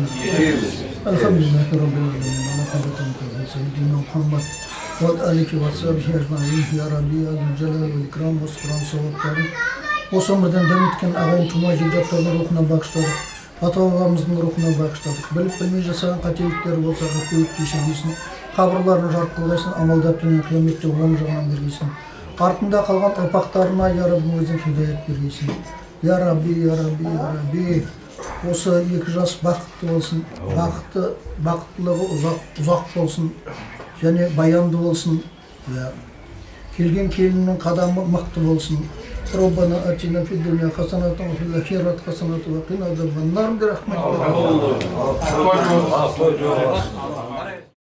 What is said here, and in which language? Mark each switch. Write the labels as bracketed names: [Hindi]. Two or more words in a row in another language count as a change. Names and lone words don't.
[Arabic] الحمد لله رب العالمين على حضرة سيدنا محمد وآله وصحبه أجمعين يا ربي يا ذو الجلال والإكرام والسلام [Kazakh] сауаптары осы өмірден дәм еткен ағайын тума жекжаттардың рухына бағыштадық, ата-бабамыздың рухына бағыштадық. Біліп білмей жасаған қателіктері болса ғафу кешіргейсін, қабырларын жарық қылғайсың, амалдарымен қияметте оң жағынан бергейсін. Артында қалған ұрпақтарына [Arabic] يا ربي [Kazakh] өзің хидаят бергейсің. [Arabic] يا ربي، يا ربي، يا ربي. [Kazakh] Осы екі жас бақытты болсын, бақыттылығы ұзақ болсын және баянды болсын. Келген келіннің қадамы мықты болсын. [Arabic] ربنا آتنا في الدنيا حسنة وفي الآخرة حسنة وقنا عذاب النار.